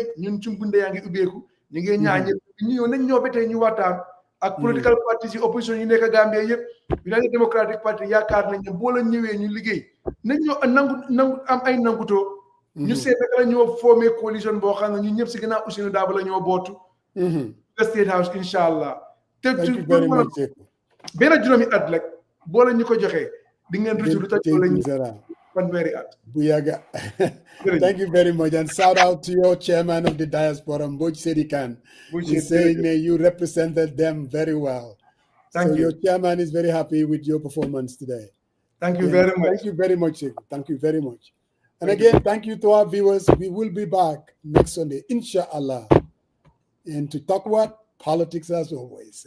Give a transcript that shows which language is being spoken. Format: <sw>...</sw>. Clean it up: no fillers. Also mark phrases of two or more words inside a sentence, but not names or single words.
<wo>ñun suñ bunde yaa ngi ubbeeku ñu ngi ñaa ñëpp ñu ñëw nañ ñoo ba tey ñu waxtaan ak</wo> <en>political parties</en> <wo>yi opposition yi nekk Gambia yëpp United Democratic Party yaakaar nañ ne boo la ñëwee ñu liggéey nañ ñoo nangu am ay nangutoo ñu seet naka la ñoo formé coalition boo xam ne ñu ñëpp si ginnaaw Ousainou Darboe la ñoo bootu State House</wo> <ar>إن شاء الله</ar> <wo>te benn juróomi at rek boo la ñu ko joxee di ngeen rëccu lu tax la ñu fanweeri at bu yàgga</wo> <en>thank you very much and shout out to your chairman of the diaspora Mbodj Sedi Kane. He's saying that you represented them very well. Thank you. Your chairman is very happy with your performance today. Thank you very much. Thank you very much, Saikou. Thank you very much. And again, thank you to our viewers. We will be back next Sunday, inshallah, and to talk about politics as always.</en>